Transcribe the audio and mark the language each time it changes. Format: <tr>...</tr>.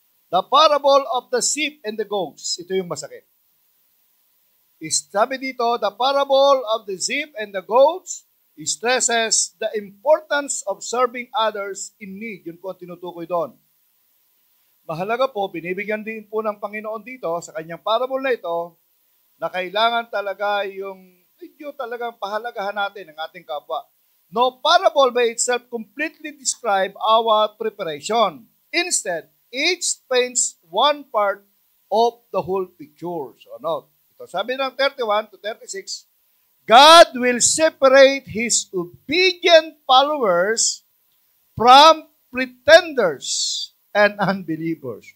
<en>The parable of the sheep and the goats.</en> <tl>Ito yung masakit.</tl> <en>Sabi dito, the parable of the sheep and the goats stresses the importance of serving others in need.</en> <tl>Yun po ang tinutukoy doon. Mahalaga po, binibigyan din po ng Panginoon dito sa kanyang parable na ito na kailangan talaga yung medyo talagang pahalagahan natin ang ating kapwa.</tl> <en>No parable by itself completely describe our preparation. Instead, each paints one part of the whole picture. So, no.</en> <tl>Ito, sabi ng</tl> <en>31 to 36, God will separate His obedient followers from pretenders and unbelievers.</en>